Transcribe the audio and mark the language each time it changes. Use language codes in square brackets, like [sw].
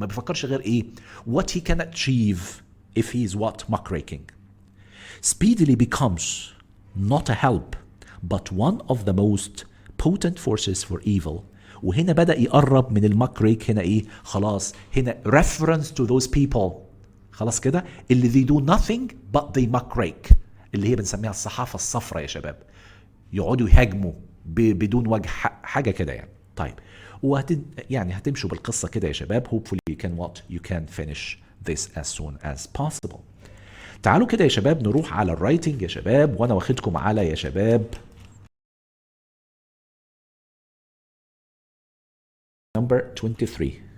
[ar] ما بيفكرش غير إيه؟ [en] What he can achieve if he is what? Muck raking. Speedily becomes not a help but one of the most potent forces for evil. [ar] وهنا بدأ يقرب من المكريك هنا ايه خلاص هنا [en] reference to those people [ar] خلاص كده اللي [en] they do nothing but they muckrake [ar] اللي هي بنسميها الصحافة الصفراء يا شباب يقعدوا يهاجموا بدون وجه حاجة كده يعني. طيب يعني هتمشوا بالقصة كده يا شباب. [en] hopefully you can finish this as soon as possible. [ar] تعالوا كده يا شباب نروح على الرايتنج يا شباب وانا واخدكم على يا شباب number 23.